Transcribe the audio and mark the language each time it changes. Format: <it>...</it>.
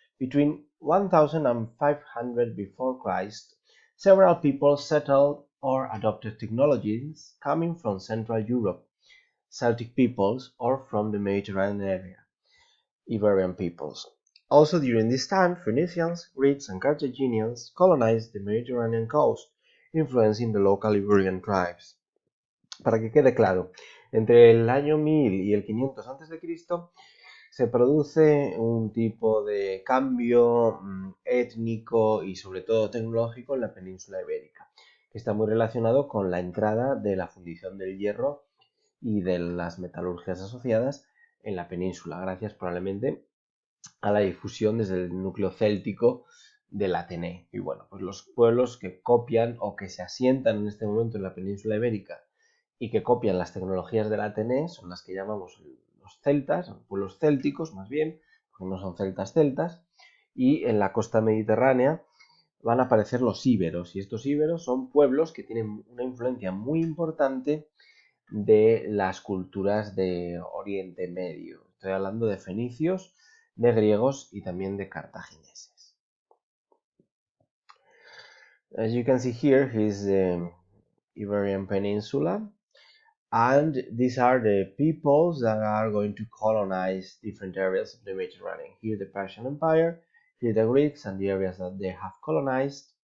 <en>Between 1000 and 500 before Christ, several people settled or adopted technologies coming from Central Europe, Celtic peoples, or from the Mediterranean area, Iberian peoples. Also during this time, Phoenicians, Greeks, and Carthaginians colonized the Mediterranean coast, influencing the local Iberian tribes.</en> <es>Para que quede claro, entre el año 1000 y el 500 a.C. se produce un tipo de cambio étnico y sobre todo tecnológico en la península ibérica, que está muy relacionado con la entrada de la fundición del hierro y de las metalurgias asociadas en la península, gracias probablemente a la difusión desde el núcleo céltico del Ateneo. Y bueno, pues los pueblos que copian o que se asientan en este momento en la península ibérica y que copian las tecnologías del Ateneo son las que llamamos los celtas, pueblos célticos más bien, porque no son celtas, y en la costa mediterránea van a aparecer los íberos, y estos íberos son pueblos que tienen una influencia muy importante de las culturas de Oriente Medio. Estoy hablando de fenicios, de griegos y también de cartagineses.</es> <en>As you can see here, is the Iberian Peninsula, and these are the peoples that are going to colonize different areas of the Mediterranean. Here the Persian Empire, here the Greeks and the areas that they have colonized.</en>